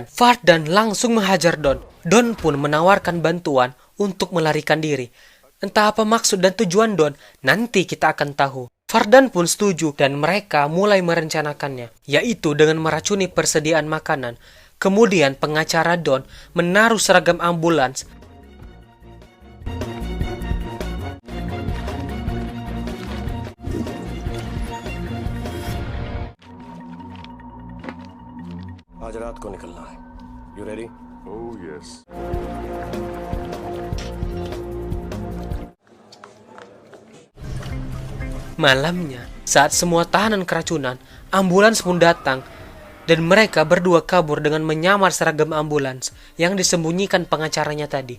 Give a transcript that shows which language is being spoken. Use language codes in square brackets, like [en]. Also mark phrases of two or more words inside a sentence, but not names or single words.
[id] Fardan langsung menghajar Don. Don pun menawarkan bantuan untuk melarikan diri. Entah apa maksud dan tujuan Don, nanti kita akan tahu. Fardan pun setuju dan mereka mulai merencanakannya, yaitu dengan meracuni persediaan makanan. Kemudian pengacara Don menaruh seragam ambulans [hi] आज रात को निकलना है। [en] you ready? Oh yes. [id] Malamnya, saat semua tahanan keracunan, ambulans pun datang dan mereka berdua kabur dengan menyamar seragam ambulans yang disembunyikan pengacaranya tadi.